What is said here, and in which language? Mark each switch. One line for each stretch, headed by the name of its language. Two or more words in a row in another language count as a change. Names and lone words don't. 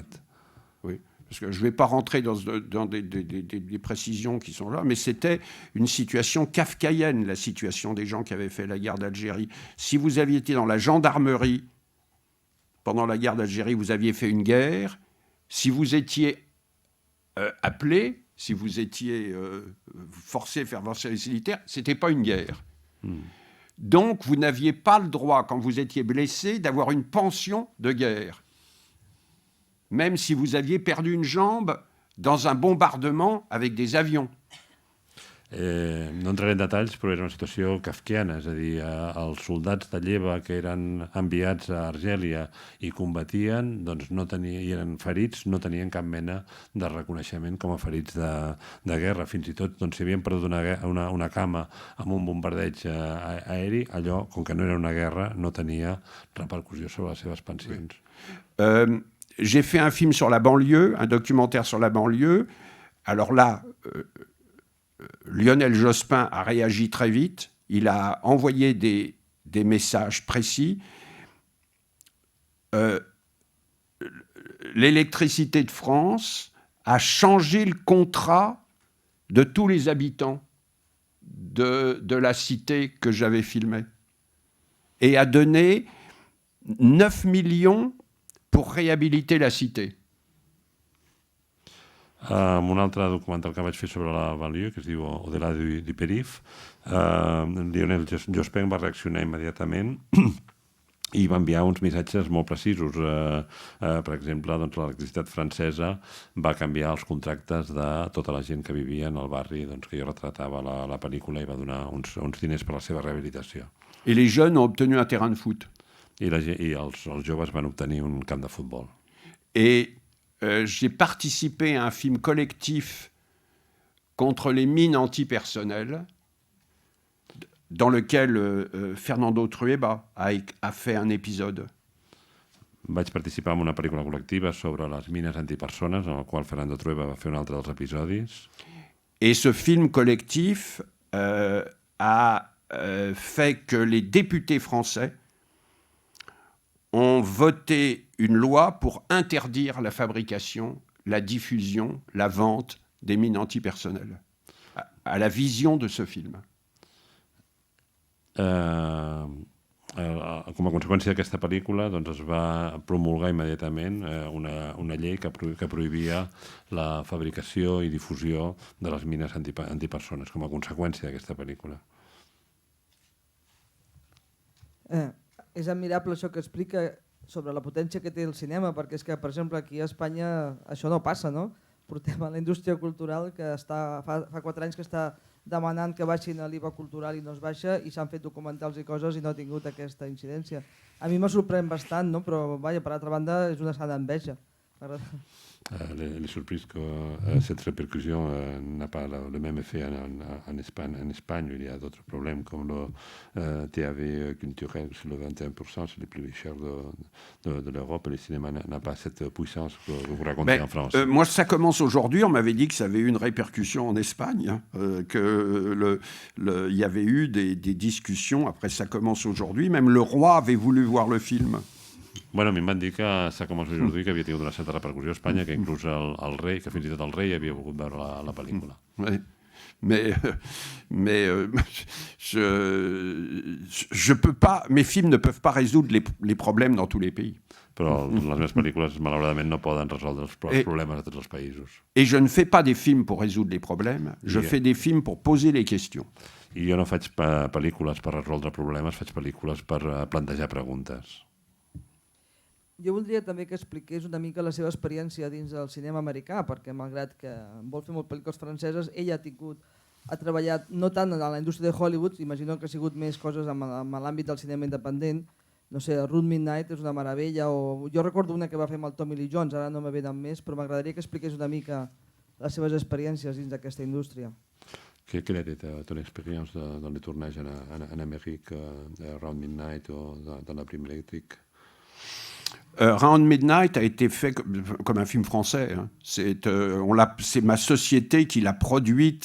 French: Oui, parce que je ne vais pas rentrer dans des précisions qui sont là, mais c'était une situation kafkaïenne, la situation des gens qui avaient fait la guerre d'Algérie. Si vous aviez été dans la gendarmerie pendant la guerre d'Algérie, vous aviez fait une guerre. Si vous étiez appelé, si vous étiez forcé à faire votre service militaire, ce n'était pas une guerre. Donc, vous n'aviez pas le droit, quand vous étiez blessé, d'avoir une pension de guerre. Même si vous aviez perdu une jambe dans un bombardement avec des avions.
Catalan: No entraré en detalls, però era una situació kafkiana, és a dir, els soldats de lleva que eren enviats a Argèlia i combatien, doncs i eren ferits, no tenien cap mena de reconeixement com a ferits de guerra. Fins i tot, si havien perdut una cama amb un bombardeig aeri, allò, com que no era una guerra, no tenia repercussió sobre les seves pensions.
French: J'ai fait un film sur la banlieue, un documentaire sur la banlieue. Alors là, Lionel Jospin a réagi très vite. Il a envoyé des messages précis. L'électricité de France a changé le contrat de tous les habitants de la cité que j'avais filmée et a donné 9 millions pour réhabiliter la cité.
Catalan: Un altre documental que vaig fer sobre la banlieue, que es diu Au-delà du Périph', Lionel Jospin va reaccionar immediatament i va enviar uns missatges molt precisos. Per exemple, l'electricitat francesa va canviar els contractes de tota la gent que vivia en el barri que jo retratava a la pel·lícula i va donar uns diners per a la seva rehabilitació.
French: Et les jeunes ont obtenu un terrain de foot.
Catalan: I els joves van obtenir un camp de futbol.
French: Et j'ai participé à un film collectif contre les mines antipersonnelles dans lequel Fernando Trueba a fait un épisode.
Catalan: Vaig participar en una pel·lícula col·lectiva sobre les mines antipersones, en el qual Fernando Trueba va fer un altre dels episodis.
French: Et ce film collectif a fait que les députés français ont voté une loi pour interdire la fabrication, la diffusion, la vente des mines antipersonnelles, à la vision de ce film.
Catalan: El com a conseqüència d'aquesta pel·lícula doncs es va promulgar immediatament una llei que prohibia la fabricació i difusió de les mines antipersones com a conseqüència d'aquesta pel·lícula. És admirable això que explica sobre la potència que té el cinema, perquè és que, per exemple, aquí a Espanya això no passa, no? Portem a la indústria cultural que fa 4 anys que està demanant que baixin l'IVA cultural i no es baixa, i s'han fet documentals i coses i no ha tingut aquesta incidència. A mi me sorprèn bastant, no? Però vaja, per altra banda és una sana enveja.
French: Les surprises que cette répercussion n'a pas le même effet en Espagne. En Espagne, il y a d'autres problèmes comme le TAV culturel sur le 21%, c'est le plus cher de l'Europe. Le cinéma n'a pas cette puissance que vous racontez en France. Moi, ça commence aujourd'hui. On m'avait dit que ça avait eu une répercussion en Espagne, qu'il y avait eu des discussions. Après, ça commence aujourd'hui. Même le roi avait voulu voir le film.
Catalan: Bueno, a mi em van dir que s'ha començat a dir que havia tingut una certa repercussió a Espanya, que inclús el rei, que fins i tot el rei havia volgut veure la pel·lícula.
French: Ouais. Mais je peux pas, mes films ne peuvent pas résoudre les problèmes dans tous les pays.
Catalan: Però les meves pel·lícules, malauradament, no poden resoldre els problemes de tots els països.
French: Et je ne fais pas des films pour résoudre les problèmes, je fais des films pour poser les questions.
Catalan: I jo no faig pel·lícules per resoldre problemes, faig pel·lícules per plantejar preguntes. Jo voldria també que expliqués una mica la seva experiència dins del cinema americà, perquè malgrat que vol fer molt pel·lícules franceses, ell ha treballat no tant en la indústria de Hollywood, imagino que ha sigut més coses en l'àmbit del cinema independent. No sé, Road Midnight és una meravella, o jo recordo una que va fer amb el Tommy Lee Jones, ara no me venen més, però m'agradaria que expliqués una mica les seves experiències dins d'aquesta indústria.
French: Quelle était ton expérience dans les tournages en Amérique, Round Midnight ou dans la prime électrique? Round Midnight a été fait comme un film français. Hein. C'est ma société qui l'a produite.